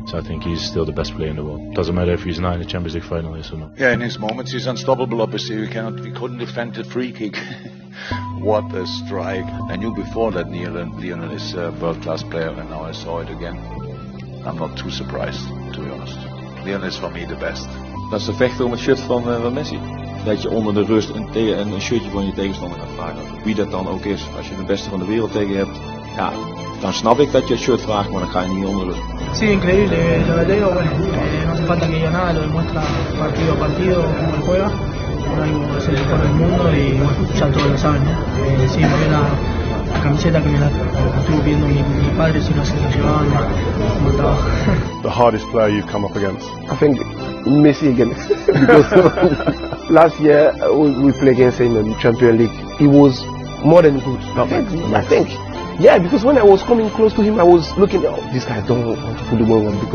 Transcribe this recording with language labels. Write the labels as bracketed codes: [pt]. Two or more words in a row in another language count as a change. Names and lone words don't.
[en] So I think he's still the best player in the world. Doesn't matter if he's not in the Champions League final, yes or no. Yeah, in his moments he's unstoppable. Obviously, we couldn't defend the free kick. What a strike! I knew before that Lionel is a world-class player, and now I saw it again. I'm not too surprised, to be honest. Lionel is for me the best. [nl] Dat is de vechter om het shirt van Messi. Dat je onder de rust een shirtje van je tegenstander gaat vragen. Wie dat dan ook is. Als je de beste van de wereld tegen je hebt, ja, dan snap ik dat je het shirt vraagt, maar dan ga je niet onder rust. [es] Sí, increíble. Lo de Leo, bueno, no hace falta que diga nada, lo demuestra partido a partido cómo él juega. Ahora mismo es el mejor del mundo y bueno, ya todos lo saben, ¿no? Sí, me dio la camiseta que me la estuvo pidiendo mi padre, si no se la llevaban, no trabajo. [en] The hardest player you've come up against? I think Messi again. Because last year we played against him in Champions League. He was more than good. I think. Yeah, because when I was coming close to him, I was looking, oh, this guy don't want to put the ball on.